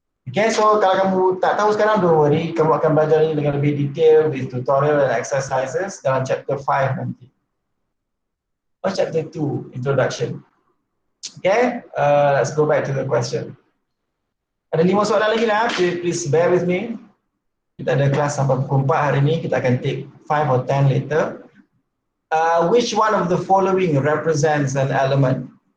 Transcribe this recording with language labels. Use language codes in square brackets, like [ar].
[ms] Okay, so kalau kamu tak tahu sekarang, [en] don't worry, [ms] kamu akan belajar ini dengan lebih detail [en] with tutorial and exercises [ms] dalam chapter 5 nanti. [en] Or chapter 2, introduction. Okay, let's go back to the question. [ms] Ada 5 soalan lagi lah, [en] please bear with me. [ms] Kita ada kelas sampai pukul 4 hari ini, kita akan [en] take 5 or 10 later. Which one of the following represents an element?